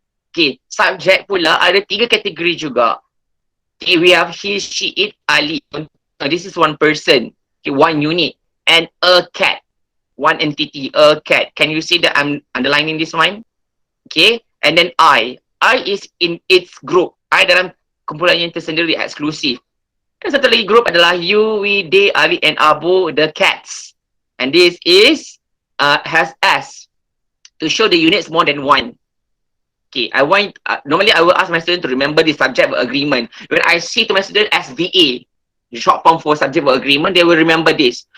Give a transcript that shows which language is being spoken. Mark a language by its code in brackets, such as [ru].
[ms] Okay, subjek pula ada 3 kategori juga. Okay, [en] we have he, she, it, Ali. This is one person, okay, one unit. And a cat, one entity, a cat. Can you see that I'm underlining this one? Okay, and then I is in its group. [ms] I dalam kumpulan yang tersendiri, eksklusif. Dan satu lagi group adalah [en] you, we, they, Ali and Abu, the cats. And this is has S to show the units more than one. Okay, normally I will ask my student to remember the subject verb agreement. When I say to my student SVA, the short form for subject verb agreement, they will remember this.